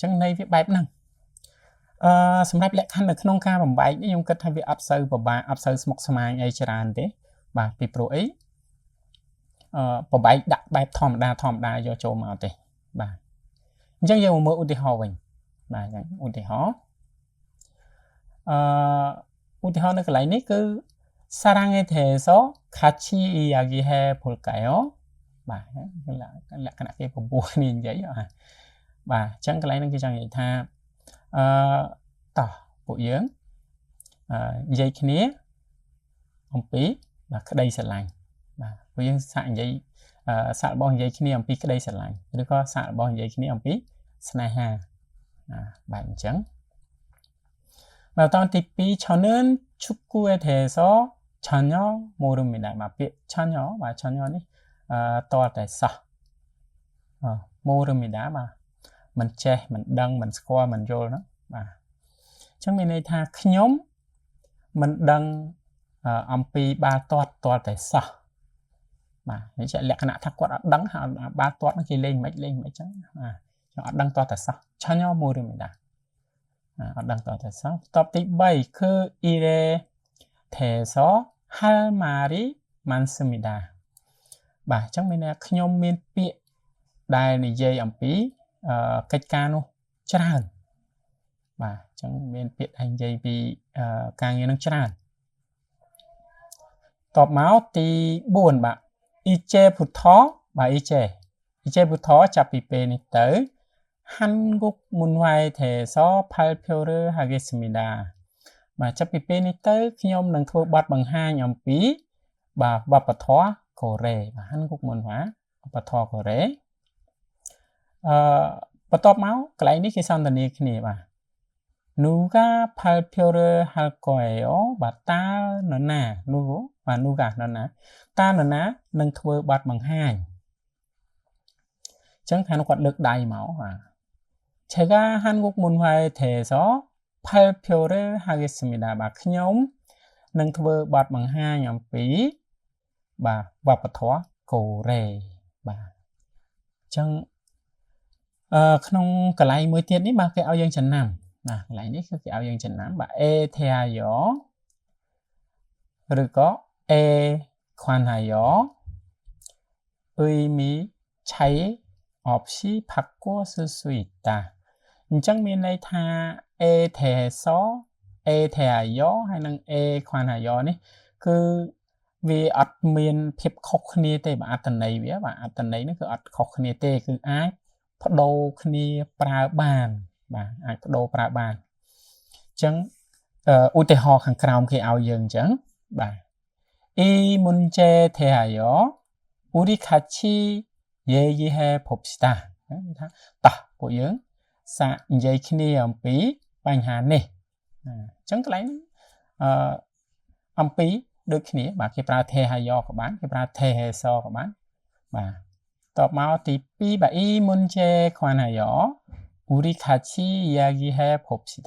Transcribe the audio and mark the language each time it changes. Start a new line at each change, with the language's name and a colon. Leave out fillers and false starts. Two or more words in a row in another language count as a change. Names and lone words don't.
Khmer: ងន័យវាបែបហ្នឹងសម្រាប់លក្ខខណ្ឌនៅក្នុងការបំបែកនេះខ្ញុំគិតថាវាអត់សូវពិបាកអត់សូវស្មុគស្មាញអីច្រើនទេបាទពីព្រោះអីបំបែកដាក់បែបធម្មតាយកចូលមកទេបាទអញ្ចឹងយើងមកមើលឧទាហរណ៍វិញបាទអញ្ចឹងឧទាហរណ៍នៅកន្លែងនេះគឺ
Korean: 사랑에 대해서 같이 이야기해 볼까요?
Khmer: បាទលក្ខណៈគេពពោះគ្នានិយាយបាទអញ្ចឹងកន្លែងនេះគេចង់និយាយថាតោះពួកយើងនិយាយគ្នាអំពីបាទក្តីស្រឡាញ់បាទពួកយើងសាកនិយាយសាករបស់និយាយគ្នាអំពីក្តីស្រឡាញ់ឬក៏សាករបស់និយាយគ្នាអំពីស្នេហាបាទអញ្ចឹងបាទតទៅទី2
Korean: 저는 축구에 대해서 전혀 모릅니다.
Khmer: បាទពាក្យ 전혀 បាទ 전혀 នេះតតែសោះmo릅니다 បាទមិនចេះមិនដឹងមិនស្គាល់មិនយល់ហ្នឹងបាទអញ្ចឹងមានន័យថា ខ្ញុំមិនដឹងអំពីបាល់ទាត់តតែសោះបាទនេះជាលក្ខណៈថាគាត់អត់ដឹង ថាបាល់ទាត់ហ្នឹងគេលេងមិនអញ្ចឹងបាទអត់ដឹងតតែសោះ
Korean: 전혀 모릅니다
Khmer: អត់ដឹងតតែសោះតបទី3គឺ
Korean: 일에 대해서 할 말이 많습니다
Khmer: បាទអញ្ចឹងមានន័យថាខ្ញុំមានពាក្យដែលនិយាយអំពីកិច្ចការនោះច្រើនបាទអញ្ចឹងមានពាក្យដែលនិយាយពីការងារនឹងច្រើន តបមកទី4បាទ 이제부터 បាទ 이제부터 ចាប់ពីពេលនេះទៅ
Korean: 한국 문화에 대해서 발표를 하겠습니다
Khmer: បាទចាប់ពីពេលនេះទៅខ្ញុំនឹងធ្វើបទបង្ហាញអំពីបាទវប្បធម៌កូរ៉េបាទ
Korean: 한국 문화
Khmer: វប្បធម៌កូរ៉េ បន្ទាប់មកកន្លែងនេះគេសន្ទនាគ្នាបាទ
Korean: 누가 발표를 할 거예요
Khmer: បាទតើនរណានោះបាទ 누가 នរណាតើនរណានឹងធ្វើបទបង្ហាញ អញ្ចឹងខាងគាត់លើកដៃមកបាទ
Korean: 제가 한국 문화에 대해서 발표를 하겠습니다
Khmer: បាទខ្ញុំ នឹងធ្វើបទបង្ហាញអំពីបាទវប្បធម៌កូរ៉េបាទអញ្ចឹងក្នុងកន្លែងមួយទៀតនេះបាទគេឲ្យយើងចំណាំបាទកន្លែងនេះគឺគេឲ្យយើងចំណាំបាទ A theayo ឬក៏ A
Korean: 관하여 의미 차이 없이 바꿔 쓸 수 있다.
Khmer: អញ្ចឹងមានន័យថា A ថែស A ថែអាយ៉ហើយនឹង A ខ្វាន់អាយ៉នេះគឺវាអត់មានភាពខុសគ្នាទេបាទអត្តន័យវាបាទអត្តន័យនេះគឺអត់ខុសគ្នាទេគឺអាចបដូរគ្នាប្រើបានបាទអាចបដូរប្រើបានអញ្ចឹងឧទាហរណ៍ខាងក្រោមគេឲ្យយើងអញ្ចឹងបាទ
Korean: 이 문제 대하여 우리 같이 얘기해 봅시다.
Khmer: 다 ពួកយើងសាកនិយាយគ្នាអំពីបញ្ហានេះអញ្ចឹងកន្លែងអំពីដូចគ្នាបាទគេប្រើទេហាយ៉ក៏បានគេប្រើទេហេសក៏បានបាទតបមកទី2បាទ
Korean: 이 문제 관하여 우리 같이 이야기해 봅시다.